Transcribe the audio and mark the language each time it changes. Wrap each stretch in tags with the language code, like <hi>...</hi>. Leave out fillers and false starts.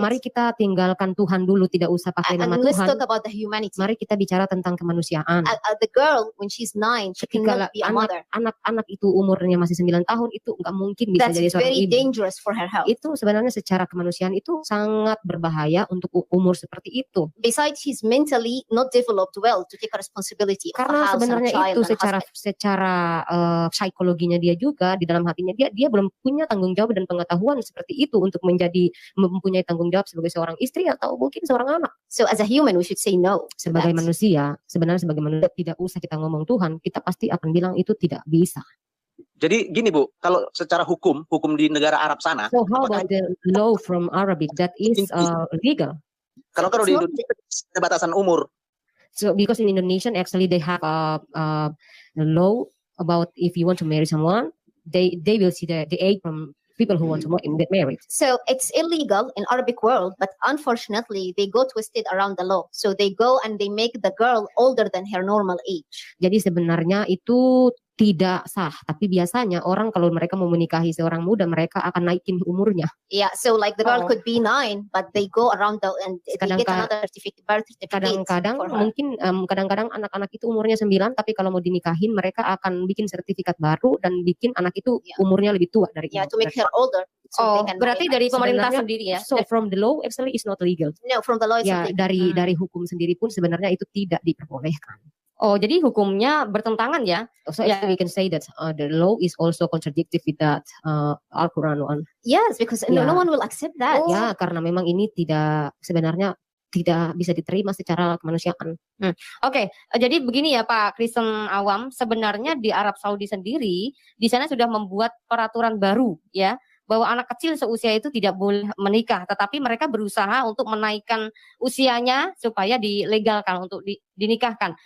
<id>Mari kita tinggalkan Tuhan dulu, tidak usah pakai nama Tuhan.</id> <en>Let's</en> <id>Tuhan.</id> <en>talk about the humanity.</en> <id>Mari kita bicara tentang kemanusiaan.</id> <en>The girl when she's 9, she cannot be a mother.</en> <id>Anak-anak itu umurnya masih 9 tahun itu nggak mungkin bisa jadi seorang ibu.</id> <en>That's very dangerous for her health.</en> <id>Itu sebenarnya secara kemanusiaan itu sangat berbahaya untuk umur seperti itu.</id> <en>Besides, she's mentally not developed well to take a responsibility.</en> <id>Karena sebenarnya itu secara psikologinya dia juga di dalam hatinya dia belum punya tanggung jawab dan pengetahuan seperti itu untuk mempunyai tanggung jawab sebagai seorang istri atau mungkin seorang anak.</id> <en>So as a human we should say no.</en> <id>Sebagai manusia, sebenarnya sebagai manusia tidak usah kita ngomong Tuhan, kita pasti akan bilang itu tidak bisa. Jadi gini Bu, kalau secara hukum di negara Arab sana.</id> <en>So how about the law from Arabic that is legal?</en> <id>Kalau di Indonesia ada batasan umur.</id> <en>So because in Indonesia actually they have a law about if you want to marry someone, they will see the age from people who want to get married. So it's illegal in Arabic world, but unfortunately they go twisted around the law. So they go and they make the girl older than her normal age.</en> <id>Jadi sebenarnya itu tidak sah, tapi biasanya orang kalau mereka mau menikahi seorang muda, mereka akan naikin umurnya.</id> <en>Yeah, so like the girl could be 9, but they go around and they get another birth certificate.</en> <id>Kadang-kadang anak-anak itu umurnya 9, tapi kalau mau dinikahin mereka akan bikin sertifikat baru dan bikin anak itu umurnya lebih tua dari</id> <en>to make her older. So</en> <id>berarti dari pemerintah sendiri ya.</id> <en>So from the law actually is not legal. No, from the law it's not legal.</en> <id>Dari hukum sendiri pun sebenarnya itu tidak diperbolehkan. Oh, jadi hukumnya bertentangan ya?</id> <en>So we can say that the law is also contradictory with that Al-Quran one. Yes, because no one will accept that.</en> <id>Ya, karena memang ini sebenarnya tidak bisa diterima secara kemanusiaan. Oke, jadi begini ya Pak Kristen Awam, sebenarnya di Arab Saudi sendiri di sana sudah membuat peraturan baru ya, bahwa anak kecil seusia itu tidak boleh menikah, tetapi mereka berusaha untuk menaikkan usianya supaya dilegalkan untuk dinikahkan.</id>